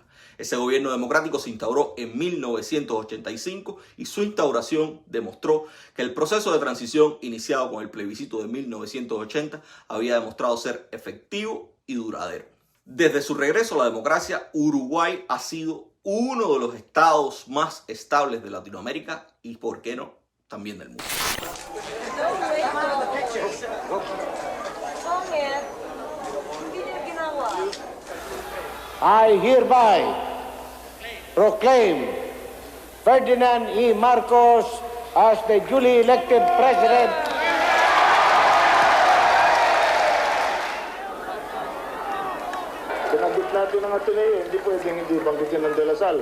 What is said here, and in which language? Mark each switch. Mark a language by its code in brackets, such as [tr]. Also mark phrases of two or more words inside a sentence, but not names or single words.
[es] Ese gobierno democrático se instauró en 1985 y su instauración demostró que el proceso de transición iniciado con el plebiscito de 1980 había demostrado ser efectivo y duradero. Desde su regreso a la democracia, Uruguay ha sido uno de los estados más estables de Latinoamérica y, ¿por qué no?, también del mundo. [en] I hereby proclaim Ferdinand E. Marcos as the duly elected president. [tl] Binanggit natin ang Ateneo, hindi pwedeng hindi banggitin ng De La Salle.